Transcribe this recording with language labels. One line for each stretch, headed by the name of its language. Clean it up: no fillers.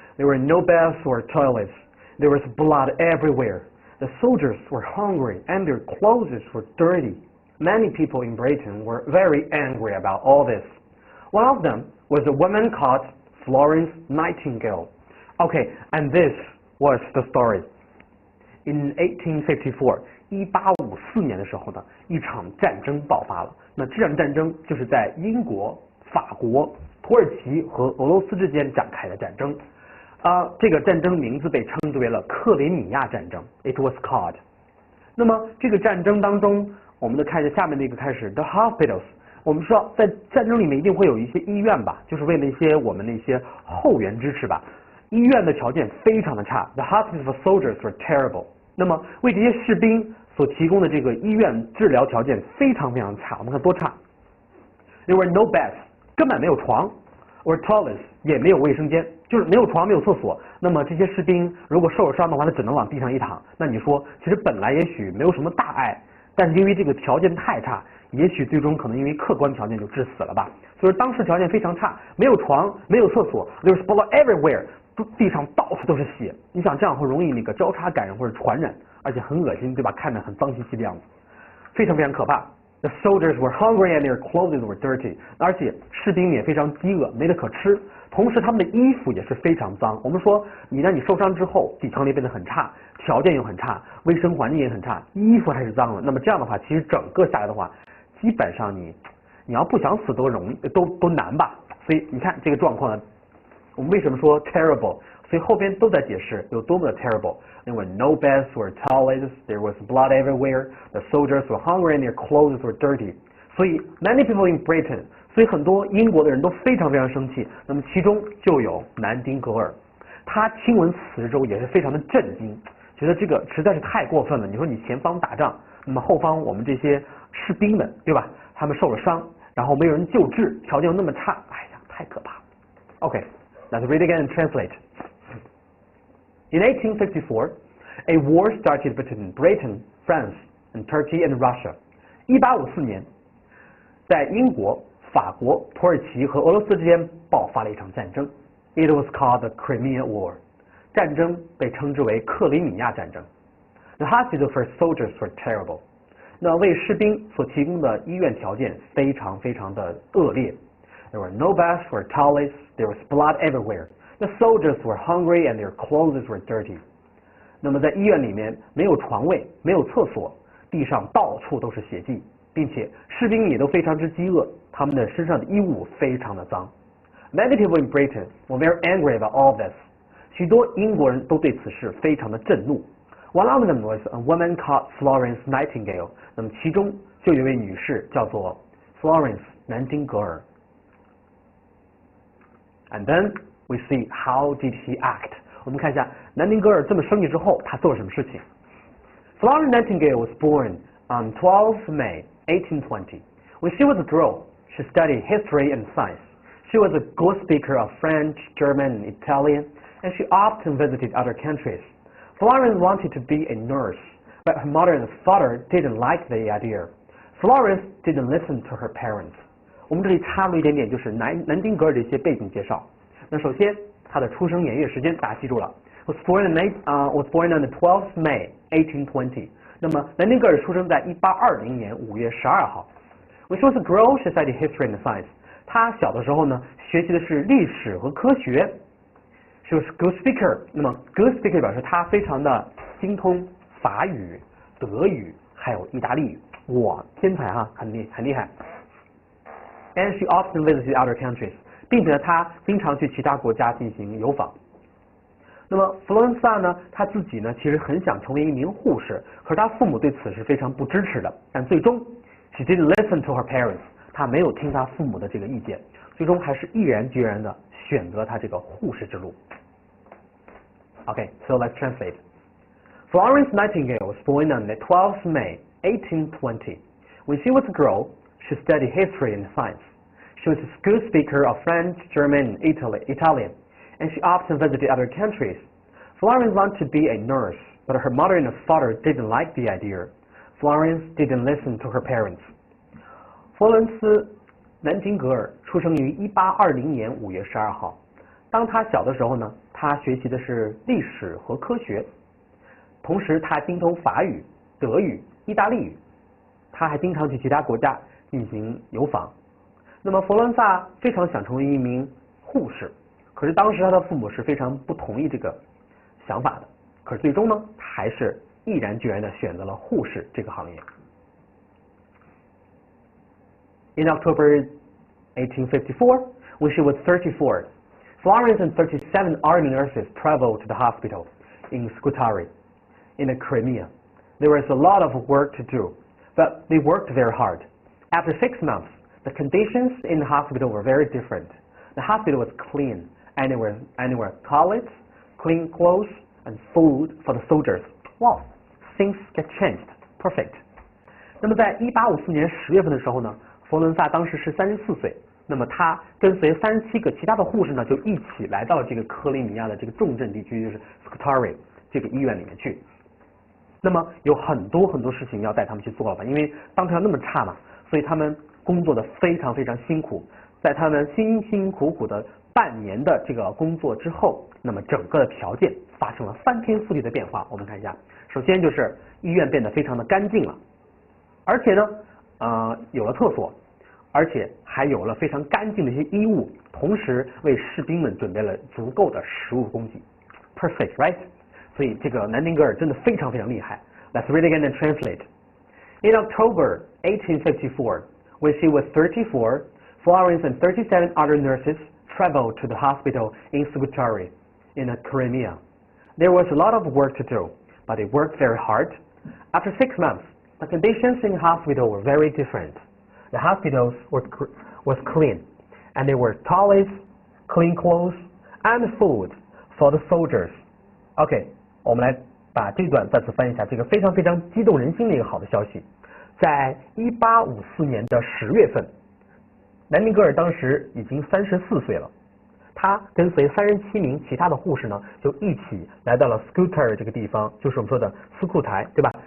English: There were no baths or toilets. There was blood everywhere. The soldiers were hungry and their clothes were dirty. Many people in Britain were very angry about all this. One of them was a woman called Florence Nightingale. Okay, and this was the story. In 1854,
Chinese: 1854年的时候呢，一场战争爆发了。那这场战争就是在英国、法国、土耳其和俄罗斯之间展开的战争。这个战争名字被称之为了克里米亚战争 ，
English: It was called。
Chinese: 那么这个战争当中，我们看一下下面的一个开始 ，
English: the hospitals。
Chinese: 我们说在战争里面一定会有一些医院吧，就是为了一些我们的一些后援支持吧。医院的条件非常的差 ，
English: the hospitals for soldiers were terrible。
Chinese: 那么为这些士兵所提供的这个医院治疗条件非常非常差，我们看多差。
English: There were no beds，
Chinese: 根本没有床 ，
English: or toilets，
Chinese: 也没有卫生间，就是没有床没有厕所。那么这些士兵如果受了伤的话，他只能往地上一躺。那你说，其实本来也许没有什么大碍，但是因为这个条件太差，也许最终可能因为客观条件就致死了吧。所以说当时条件非常差，没有床，没有厕所 ，
English: there was blood everywhere。
Chinese: 地上到处都是血，你想这样会容易那个交叉感染或者传染，而且很恶心，对吧？看着很脏兮兮的样子，非常非常可怕。
English: The soldiers were hungry and their clothes were dirty，
Chinese: 而且士兵也非常饥饿，没得可吃。同时他们的衣服也是非常脏。我们说，你受伤之后，抵抗力变得很差，条件又很差，卫生环境也很差，衣服还是脏了。那么这样的话，其实整个下来的话，基本上你要不想死都容易，都难吧。所以你看这个状况呢。我们为什么说 terrible？ 所以后边都在解释有多么的 terrible。
English: There were no beds or toilets. There was blood everywhere. The soldiers were hungry and their clothes were dirty.
Chinese: 所以
English: many people in Britain，
Chinese: 所以很多英国的人都非常非常生气。那么其中就有南丁格尔，他听闻此事之后也是非常的震惊，觉得这个实在是太过分了。你说你前方打仗，那么后方我们这些士兵们，对吧？他们受了伤，然后没有人救治，条件又那么差，哎呀，太可怕了。
English: OK。Let's read again and translate. In 1854, a war started between Britain, France, and Turkey and Russia.
Chinese: 1854年，在英国、法国、土耳其和俄罗斯之间爆发了一场战争。
English: It was called the Crimean War.
Chinese: 战争被称之为克里米亚战争。
English: The hospitals for soldiers were terrible.
Chinese: 那为士兵所提供的医院条件非常非常的恶劣。
English: There were no baths or toilets. There was blood everywhere. The soldiers were hungry and their clothes were dirty.
Chinese: 那么在医院里面没有床位，没有厕所，地上到处都是血迹，并且士兵也都非常之饥饿，他们的身上的衣物非常的脏。
English: Many people in Britain were very angry about all this.
Chinese: 许多英国人都对此事非常的震怒。
English: One of them was a woman called Florence Nightingale.
Chinese: 那么其中就有一位女士叫做 Florence 南丁格尔。
English: And then we see how did he act.
Chinese: 我们看一下南丁格尔这么生气之后，他做了什么事情。
English: Florence Nightingale was born on 12 May 1820. When she was a girl, she studied history and science. She was a good speaker of French, German, and Italian, and she often visited other countries. Florence wanted to be a nurse, but her mother and father didn't like the idea. Florence didn't listen to her parents.
Chinese: 我们这里插入一点点，就是南丁格尔的一些背景介绍。那首先，他的出生年月时间大家记住了 ，
English: was born on the 12th May 1820。
Chinese: 那么南丁格尔出生在1820年5月12号。
English: When she was a girl, she studied history and science。
Chinese: 她小的时候呢，学习的是历史和科学。
English: She was a good speaker。
Chinese: 那么
English: good speaker
Chinese: 表示她非常的精通法语、德语还有意大利语。哇，天才哈，很厉害。
English: And she often visited other countries，
Chinese: 并且她经常去其他国家进行游访。那么弗伦萨呢，她自己呢其实很想成为一名护士，可是她父母对此是非常不支持的。但最终
English: she didn't listen to her parents，
Chinese: 她没有听她父母的这个意见，最终还是毅然决然的选择她这个护士之路。
English: Okay, so let's translate. Florence Nightingale was born on the 12th May 1820. When she was a girl, she studied history and science. She was a good speaker of French, German, and Italian, and she often visited other countries. Florence wanted to be a nurse, but her mother and father didn't like the idea. Florence didn't listen to her parents.
Chinese: 佛伦斯·南丁格尔出生于1820年5月12号。当他小的时候呢，他学习的是历史和科学，同时他精通法语、德语、意大利语，他还经常去其他国家进行游访。那么佛伦萨非常想成为一名护士，可是当时他的父母是非常不同意这个想法的，可是最终呢，他还是毅然决然地选择了护士这个行业。
English: In October 1854, when she was 34, Florence and 37 army nurses traveled to the hospital in Scutari, in the Crimea. There was a lot of work to do, but they worked very hard. After 6 months, the conditions in the hospital were very different. The hospital was clean, and there were toilets, clean clothes, and food for the soldiers. Wow, things get changed. Perfect.
Chinese: 那么在1854年10月份的时候呢，佛伦萨当时是34岁。那么他跟随37个其他的护士呢，就一起来到了这个克里米亚的这个重镇地区，就是 Scutari 这个医院里面去。那么有很多事情要带他们去做了吧，因为当时要那么差嘛，所以他们工作的非常辛苦。在他们辛辛苦苦的半年的这个工作之后，那么整个的条件发生了翻天覆地的变化。我们看一下，首先就是医院变得非常的干净了，而且呢，有了厕所，而且还有了非常干净的一些衣物，同时为士兵们准备了足够的食物供给。
English: Perfect, right?
Chinese: 所以这个南丁格尔真的非常厉害。
English: Let's read again and translate. In October 1854, when she was 34, Florence and 37 other nurses traveled to the hospital in Scutari, in the Crimea. There was a lot of work to do, but they worked very hard. After 6 months, the conditions in the hospital were very different. The hospitals was clean, and there were toilets, clean clothes, and food for the soldiers.
Chinese: OK, 我们来把这段再次翻译一下，这个非常激动人心的一个好的消息。在1854年的10月份，南丁格尔当时已经34岁了，他跟随37名其他的护士呢，就一起来到了 Scutari 这个地方，就是我们说的斯库台，对吧？